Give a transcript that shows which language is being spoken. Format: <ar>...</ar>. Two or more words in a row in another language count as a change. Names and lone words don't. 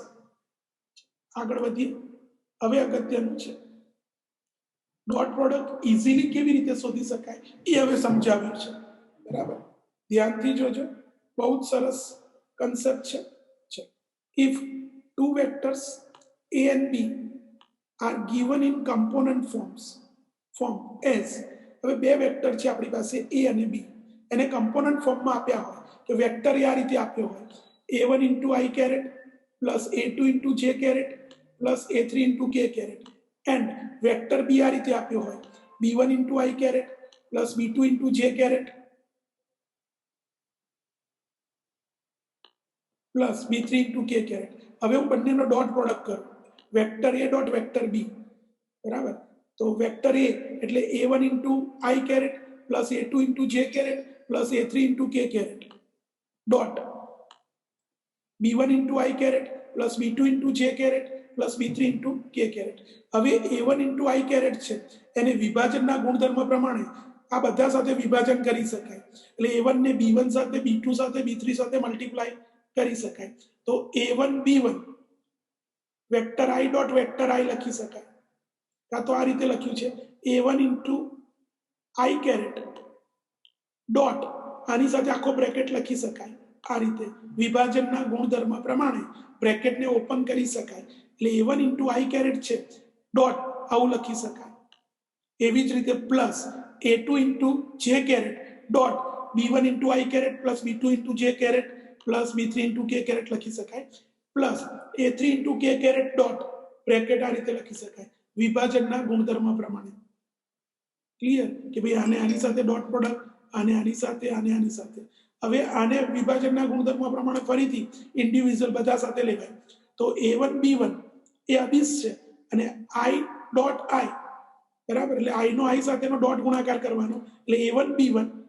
<gu>આગળ વધીએ. હવે અગત્યનું છે</gu> <en>dot product easily</en> <gu>કેવી રીતે શોધી શકાય એ હવે સમજાવ્યું છે, બરાબર. ધ્યાનથી જોજો, બહુ જ સરસ કન્સેપ્ટ છે.</gu> <en>if two vectors a and b are given in component form as,</en> <gu>હવે બે વેક્ટર છે આપણી પાસે a અને b, એને કમ્પોનન્ટ ફોર્મમાં આપ્યા હોય કે વેક્ટર આ રીતે આપ્યો હોય</gu> <en>a1 into i caret plus a2 into j caret plus a3 into k caret and vector b</en> <gu>આ રીતે આપ્યો હોય</gu> <en>b1 into i caret plus b2 into j caret plus b3 into k caret.</en> <gu>હવે હું બંનેનો ડોટ પ્રોડક્ટ કરું,</gu> <en>vector a dot vector b,</en> <gu>બરાબર.</gu> <en>તો વેક્ટર a એટલે a1 into i caret plus a2 into j caret plus a3 into k caret dot b1 into i caret plus b2 into j caret plus b3 into k caret.</en> <gu>હવે</gu> <en>a1 into i caret</en> <gu>છે એને વિભાજનના ગુણધર્મ પ્રમાણે આ બધા સાથે વિભાજન કરી શકાય. એટલે a1 ને b1 સાથે, b2 સાથે, b3 સાથે મલ્ટીપ્લાય કરી શકાય. તો</gu> <en>a1 b1 vector i dot vector i</en> <gu>લખી શકાય, કાં તો આ રીતે લખ્યું છે</gu> <en>a1 into i caret dot</en> <gu>આની સાથે આખો બ્રેકેટ લખી શકાય. આ રીતે વિભાજનના ગુણધર્મ પ્રમાણે બ્રેકેટને ઓપન કરી શકાય. એટલે</gu> <en>a1 into i caret</en> <gu>છે ડોટ આવું લખી શકાય. એવી જ રીતે</gu> <en>પ્લસ a2 into j caret dot b1 into I caret plus b2 into j caret plus b3 into k caret</en> <gu>લખી શકાય પ્લસ</gu> <en>a3 into k caret dot</en> <gu>બ્રેકેટ આ રીતે લખી શકાય વિભાજનના ગુણધર્મ પ્રમાણે ક્લિયર કે ભાઈ આને આની સાથે ડોટ પ્રોડક્ટ આને આની સાથે હવે આને વિભાજનના ગુણધર્મ પ્રમાણે ફરીથી ઇન્ડિવિડ્યુઅલ બધા સાથે લેવાય તો</gu> <en>a1 b1</en> <gu>એ અદિશ છે અને</gu> <en>i dot i</en> <gu>બરાબર એટલે i નો i સાથેનો ડોટ ગુણાકાર કરવાનો એટલે</gu> <en>a1 b1</en>